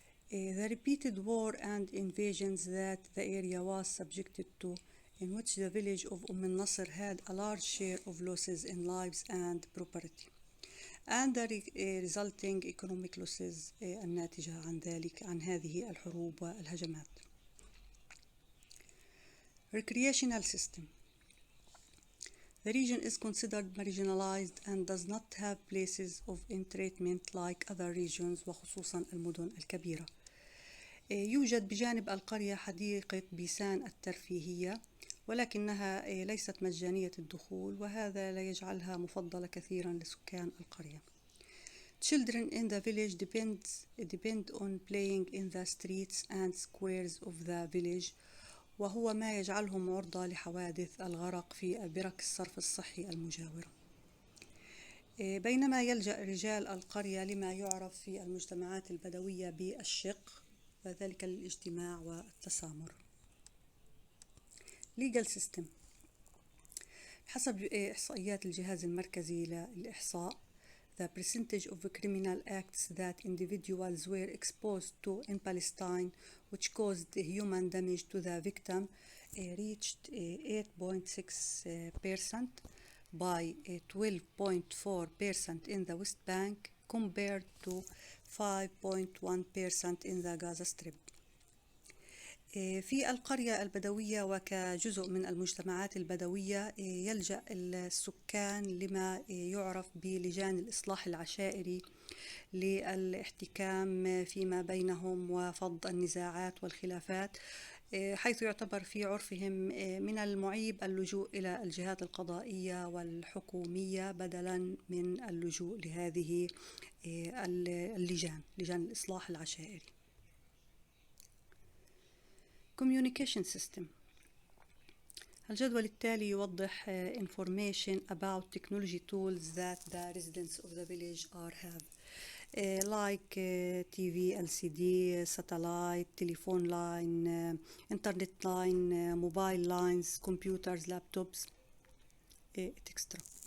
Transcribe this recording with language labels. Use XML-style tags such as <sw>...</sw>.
<en>The repeated war and invasions that the area was subjected to, in which the village of Nasr had a large share of losses in lives and property, and the resulting economic losses</en> <ar>الناتجة عن هذه الحروب والهجمات.</ar> <en>Recreational system. The region is considered marginalized and does not have places of entertainment like other regions</en> <ar>وخصوصا المدن الكبيرة. يوجد بجانب القرية حديقة بيسان الترفيهية، ولكنها ليست مجانية الدخول، وهذا لا يجعلها مفضلة كثيرا لسكان القرية.</ar> <en>Children in the village depend on playing in the streets and squares of the village،</en> <ar>وهو ما يجعلهم عرضة لحوادث الغرق في برك الصرف الصحي المجاورة. بينما يلجأ رجال القرية لما يعرف في المجتمعات البدوية بالشق، وذلك للاجتماع والتسامر.</ar> <en>Legal system.</en> <ar>حسب إحصائيات الجهاز المركزي للإحصاء،</ar> <en>the percentage of criminal acts that individuals were exposed to in Palestine, which caused human damage to the victim, reached 8.6% by 12.4% in the West Bank compared to 5.1% in the Gaza Strip.</en> <ar>في القرية البدوية وكجزء من المجتمعات البدوية يلجأ السكان لما يعرف بلجان الإصلاح العشائري للاحتكام فيما بينهم وفض النزاعات والخلافات، حيث يعتبر في عرفهم من المعيب اللجوء إلى الجهات القضائية والحكومية بدلاً من اللجوء لهذه لجان الإصلاح العشائري.</ar> <en>Communication system.</en> <ar>الجدول التالي يوضح</ar> <en>information about technology tools that the residents of the village have, like TV, LCD, satellite, telephone line, internet line, mobile lines, computers, laptops, etc.</en>